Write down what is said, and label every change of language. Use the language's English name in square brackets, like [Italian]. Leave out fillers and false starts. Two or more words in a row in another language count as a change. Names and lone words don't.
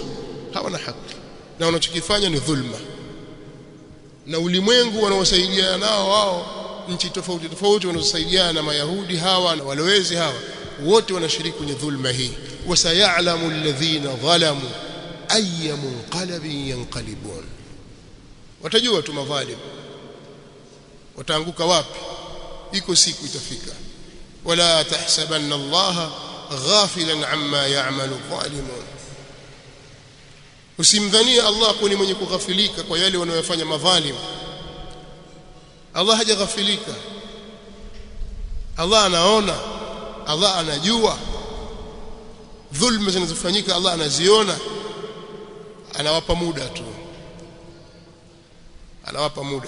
[Swahili] Hawana haki na wanachokifanya ni dhulma. Na ulimwengu wanaosaidiana nao wao, nchi tofauti tofauti wanaosaidiana na Mayahudi hawa na walowezi hawa, wote wanashiriki kwenye dhulma hii. [Arabic] وسيعلم الذين ظلموا أي منقلب ينقلبون, [Swahili] watajua tu madhalim wataanguka wapi. Iko siku itafika. [Arabic] ولا تحسبن الله غافلا عما يعمل الظالمون. [Swahili] Usimdhania Allah kuwa ni mwenye kughafilika kwa yale wanayofanya madhalim. Allah hajaghafilika. Allah anaona, Allah anajua dhulma zinazofanyika, Allah anaziona. Anawapa muda tu, anawapa muda.